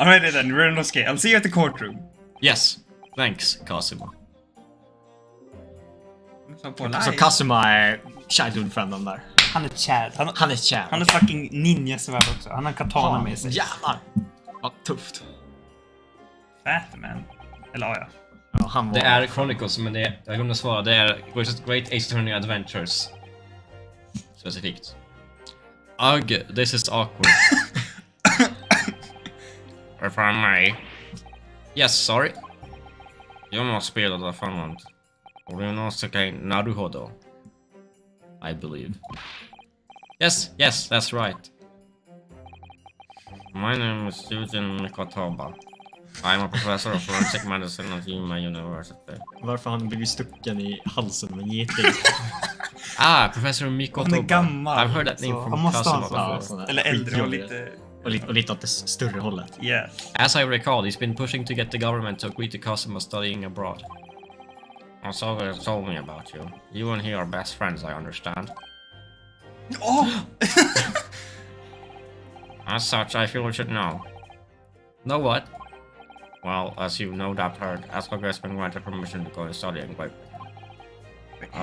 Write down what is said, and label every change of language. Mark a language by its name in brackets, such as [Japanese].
[English] Alright then, Ryonosuke. I'll see you at the courtroom. Yes. Thanks, Cosimo. [Swedish] Så Kazuma är childhood-frienden där. Han är Chad. Han är Chad. Han är fucking ninja-svärd också. Han har katana med sig. Jävlar! Vad tufft. Batman. Eller ja. Ja, han var... Det är Chronicles, men det är, jag glömde svara, det är Great Ace Attorney Adventures. Specifikt. [English] Ugh, this is awkward. If I may. Yes, sorry. [Swedish] Jag måste spela det framåt. Och det är något Naruhodo. [English] I believe. Yes, that's right. My name is Susan Mikotoba. I'm a professor of forensic medicine at Yuma University. [Swedish] Varför har han blivit stucken i halsen med en geting? [English] Professor Mikotoba. [Swedish] Han är gammal. [English] I've heard that name [Swedish] han [English] from [Swedish] måste ha [English] Kazuma [Swedish] en [English] before. [Swedish] sån. Eller äldre och lite... Och lite åt det större hållet. [English] Yeah. As I recall, he's been pushing to get the government to agree to Kazuma studying abroad. Also, told me about you. You and he are best friends, I understand. Oh! As such, I feel you should know. Know what? Well, as you no doubt heard, Asgard has been granted permission to go and study in Great Britain.